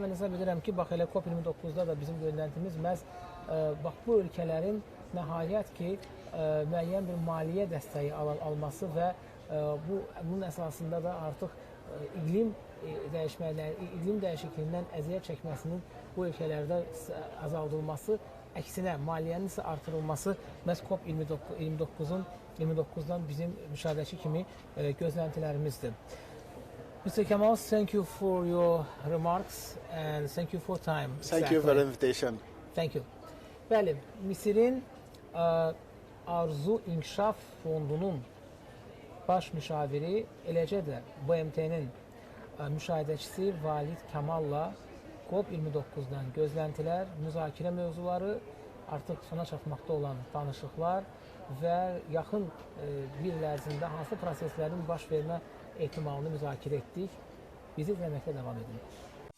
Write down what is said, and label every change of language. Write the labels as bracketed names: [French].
[Azerbaijani] Mən hesab edirəm ki, bax elə COP29-da da bizim gözləntimiz məhz bax bu ölkələrin nəhayət ki müəyyən bir maliyyə dəstəyi alması və bunun əsasında da artıq iqlim dəyişikliyindən əziyyət çəkməsinin bu ölkələrdə azaldılması, əksinə maliyyənin isə artırılması məhz COP29-dan bizim müşahidəçi kimi gözləntilərimizdir. [English] Mr. Kamal, thank you for your remarks and thank you for time. Thank you for the invitation. Thank you. [Azerbaijani] Bəli, Misirin Arzu İnkişaf Fondunun baş müşaviri, eləcə də BMT-nin müşahidəçisi Valid Kamalla COP29-dan gözləntilər, müzakirə mövzuları, artıq sona çatmaqda olan danışıqlar və yaxın bir il ərzində hansı proseslərin baş vermə ehtimalını müzakirə etdik. Bizi izləməkdə davam edin.